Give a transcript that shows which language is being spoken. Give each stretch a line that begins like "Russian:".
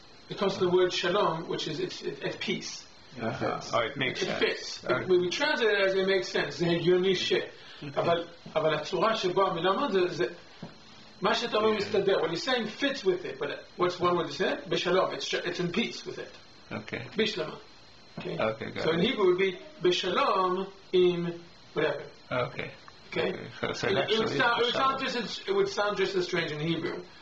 English: It comes from the word shalom, which is it's at peace. Oh, it makes sense. It fits. When we translate it as it makes sense,
Hebrew: זה הגיוני ש. אבל הצורה שבו המילה אומרת זה מה שאתה אומר מסתדר.
English: What he's saying fits with it, but what's one word to say? Beshalom. It's in peace with it. Okay. Bishlama. Okay. Okay. So in Hebrew it would be beshalom in whatever. Okay. Okay. So it would sound just as strange in Hebrew.